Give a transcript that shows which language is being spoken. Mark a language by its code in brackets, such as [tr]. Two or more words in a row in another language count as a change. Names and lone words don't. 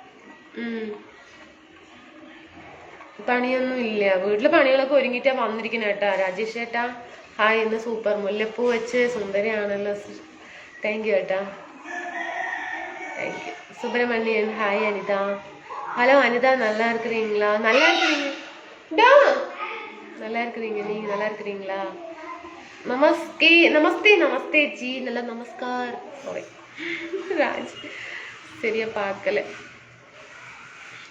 [ml] പണിയൊന്നും ഇല്ല. വീട്ടിലെ പണികളൊക്കെ ഒരുങ്ങിയിട്ടാ വന്നിരിക്കുന്ന ഏട്ടാ. രാജേഷ് ഏട്ടാ ഹായ്. ഇന്ന് സൂപ്പർ മുല്ലപ്പൂ വെച്ച് സുന്ദരിയാണല്ലോ. [en] thank you [ml] ഏട്ടാ. [en] thank you. [ml] സുബ്രഹ്മണ്യൻ ഹായ്. അനിത. [ta] ஹலோ அனிதா. நல்லா இருக்கிறீங்களா? நல்லா இருக்கிறீங்க. நல்லா இருக்கிறீங்க. நீங்க நல்லா இருக்கிறீங்களா? நமஸ்தே ஜி. நல்லா நமஸ்கார். சாரி ராஜ் சரியா பார்க்கல.